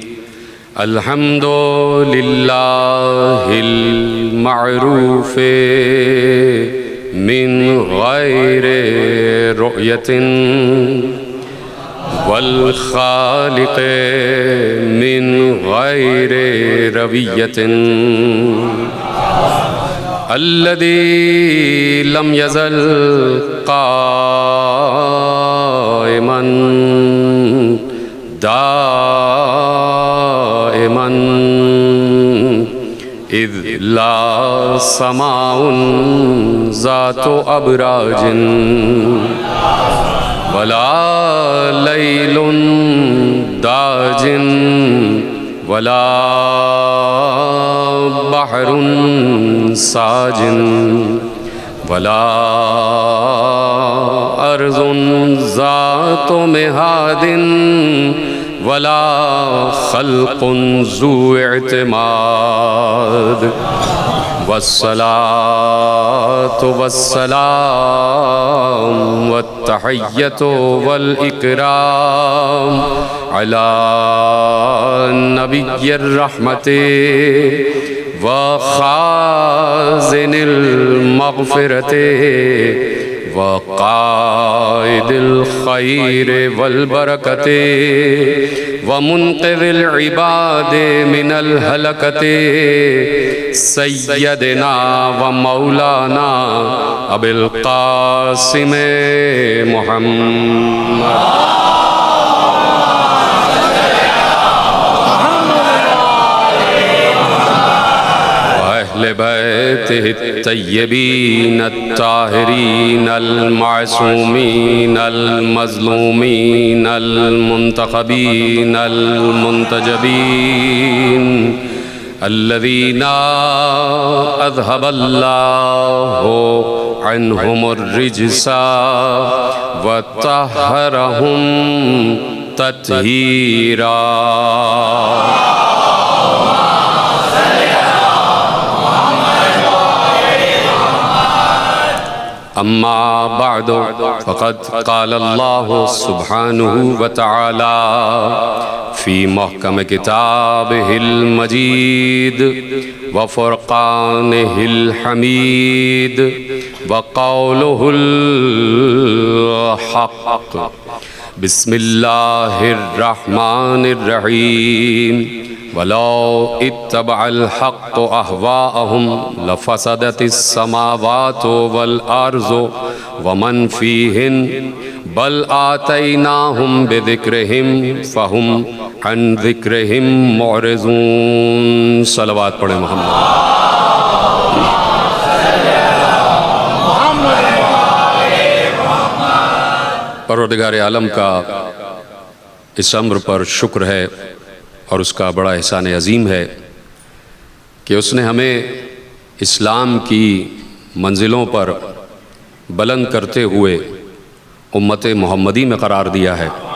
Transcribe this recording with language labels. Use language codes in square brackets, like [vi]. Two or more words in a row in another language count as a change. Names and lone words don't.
[ar] الحمد لله المعروف من غير رؤية والخالق من غير روية الذي لم يزل قائما دائما إذ لا سماء ذات أبراج ولا ليل داج ولا بحر ساج ولا أرض ذات مهاد ولا خلق ذو اعتماد والصلاة والسلام والتحية والإكرام على نبي الرحمة وخازن المغفرة وقائد الخير والبركة ومنقذ العباد من الهلكة سيدنا ومولانا أبي القاسم محمد بيته الطيبين الطاهرين المعصومين المظلومين المنتخبين المنتجبين الذين أذهب الله عنهم الرجس وطهرهم تطهيرا. أما بعد فقد قال الله سبحانه وتعالى في محكم كتابه المجيد وفرقانه الحميد وقوله الحق بسم الله الرحمن الرحيم ولو اتبع الحق أهواءهم لفسدت السماوات والأرض ومن فيهن بل أتيناهم بذكرهم فهم عن ذكرهم معرضون. [ur] صلوات پڑھے محمد. پروردگار عالم کا اس امر پر شکر ہے اور اس کا بڑا احسان عظیم ہے کہ اس نے ہمیں اسلام کی منزلوں پر بلند کرتے ہوئے امت محمدی میں قرار دیا ہے